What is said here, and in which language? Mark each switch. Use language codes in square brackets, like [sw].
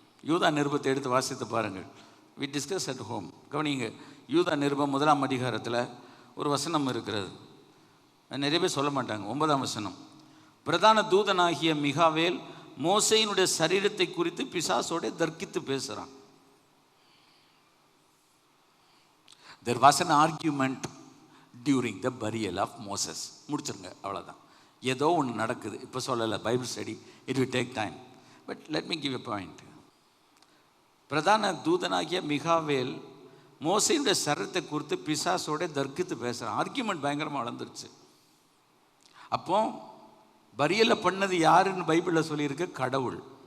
[ta] யூதா நிருபத்தை எடுத்து வாசித்து பாருங்கள். [en] We discuss at home. [ta] கவனிங்க, யூதா நிருபம் 1ஆம் அதிகாரத்தில் ஒரு வசனம் இருக்கிறது, நிறைய பேர் சொல்ல மாட்டாங்க. 9ஆம் வசனம். பிரதான தூதனாகிய மிகாவேல் மோசேயினுடைய சரீரத்தை குறித்து பிசாசோட தர்க்கித்து பேசுகிறான். [en] There was an argument during the burial of Moses. [ta] முடிச்சிருங்க, அவ்வளோதான். ஏதோ ஒன்று நடக்குது, இப்போ சொல்லலை, [en] Bible study, it will take time. But let me give a point. [ta] பிரதான தூதனாகிய மிகாவேல் மோசேயினுடைய சரீரத்தை குறித்து பிசாசோட தர்க்கித்து பேசுகிறான். ஆர்கியூமெண்ட் பயங்கரமாக வளர்ந்துருச்சு. அப்போ பரியலை பண்ணது யாருன்னு பைபிளில் சொல்லியிருக்கு? கடவுள்.